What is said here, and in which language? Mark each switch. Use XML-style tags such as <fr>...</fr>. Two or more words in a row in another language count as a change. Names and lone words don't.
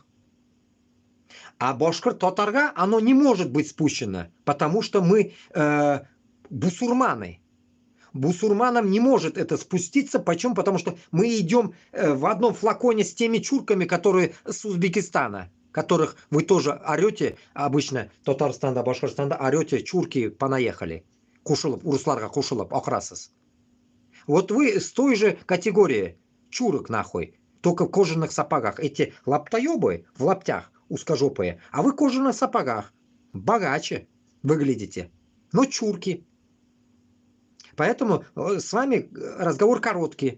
<ru>А башкир-татарга оно не может быть спущено, потому что мы бусурманы. Бусурманам не может это спуститься. Почему? Потому что мы идем в одном флаконе с теми чурками, которые с Узбекистана, которых вы тоже орете, обычно Татарстанда, Башкортостанда орете, чурки понаехали.</ru> <tt>Кушылып, урысларга кушылып, окрасыз.</tt> <ru>Вот вы с той же категории чурок нахуй, только в кожаных сапогах. Эти лаптоебы в лаптях, узкожопые, а вы в кожаных сапогах. Богаче выглядите, но чурки. Поэтому с вами разговор короткий.</ru>